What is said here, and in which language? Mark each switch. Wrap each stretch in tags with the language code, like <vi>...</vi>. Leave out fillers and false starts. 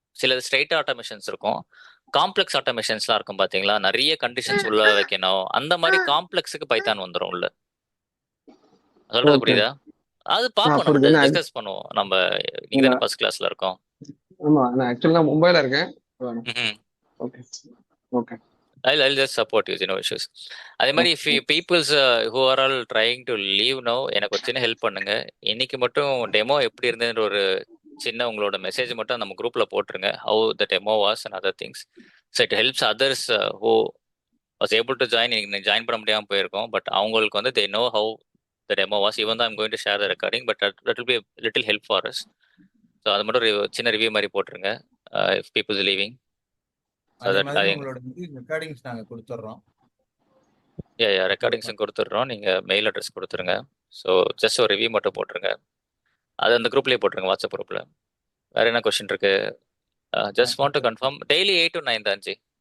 <ta>சில straight automations இருக்கும், complex ஆட்டோமேஷன்ஸ்லாம் இருக்கும் பார்த்தீங்களா, நிறைய கண்டிஷன்ஸ் உள்ள வைக்கணும். அந்த மாதிரி காம்ப்ளெக்ஸுக்கு பைத்தான் வந்துடும் உள்ள. சொல்றது ஓகே. புரியுதா? அது பார்ப்போம், நம்ம புரியுது. நான் டிஸ்கஸ் பண்ணுவோம். நம்ம நீங்க இல்ல தானே ஃபர்ஸ்ட் கிளாஸ்ல இருக்கோம். ஆமா நான் ஆக்சுவலா நான் மும்பைல இருக்கேன். ம்ஹும். Okay okay</ta> <en>I'll just support you, no issues. அதே மாதிரி if you peoples who are all trying to leave now,</en> <ta>எனக்கு ஒரு சின்ன ஹெல்ப் பண்ணுங்க. இன்னைக்கு மட்டும் டெமோ எப்படி இருந்ததுன்ற ஒரு சின்ன உங்களோட மெசேஜ் மட்டும் நம்ம குரூப்ல போட்டுருங்க.</ta> <en>how the demo was and other things. So it helps others who was able to join.</en> <ta>இன்னைக்கு ஜாயின் பண்ண முடியாம போயிருக்கோம், பட் அவங்களுக்கு வந்து</ta> <en>they know how the demo was. Even though I'm going to share the recording, but that will be a little help for us.</en> <ta>So அது மட்டும் சின்ன review மாதிரி போட்டுருங்க.</ta> <en>If people is leaving.</en> <ta>அதே மாதிரி உங்களோட ரெக்கார்டிங்ஸ் நாங்க கொடுத்துட்றோம். ரெக்கார்டிங்ஸும் கொடுத்துட்றோம். நீங்கள் மெயில் அட்ரஸ் கொடுத்துருங்க. ஸோ ஜஸ்ட் ஒரு ரிவ்யூ மட்டும் போட்டுருங்க. அது அந்த குரூப்லேயே போட்டுருங்க, வாட்ஸ்அப் குரூப்பில். வேறு என்ன கொஸ்டின் இருக்கு?</ta> <en>Just want to confirm daily 8 to 9 தான் ஜி.</en>